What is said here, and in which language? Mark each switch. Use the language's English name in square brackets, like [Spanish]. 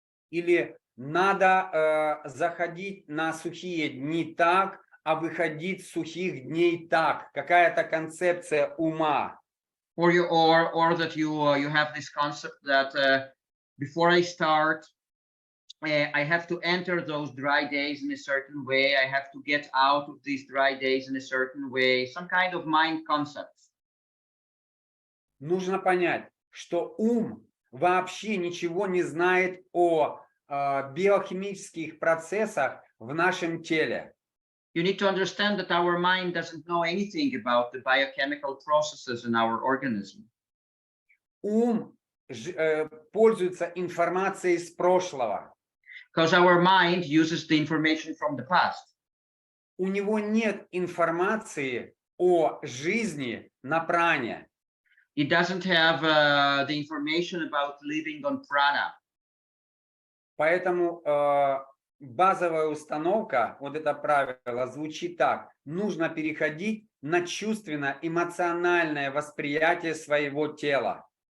[Russian] Или надо заходить на сухие дни так, а выходить с сухих дней так. Какая-то концепция ума. [English] Or that you have this concept that before I start, I have to enter those dry days in a certain way. I have to get out of these dry days in a certain way. Some kind of mind concepts. [Russian] Нужно понять, что ум вообще ничего не знает о биохимических процессах в нашем теле. [English] You need to understand that our mind doesn't know anything about the biochemical processes in our organism. [Russian] Ум пользуется информацией из прошлого. [English] Because our mind uses the information from the past. [Russian] У него нет информации о жизни на пране. [English] It doesn't have the information about living on prana. [Russian] Поэтому базовая установка, вот это правило, звучит так. Нужно переходить на чувственно-эмоциональное восприятие своего тела.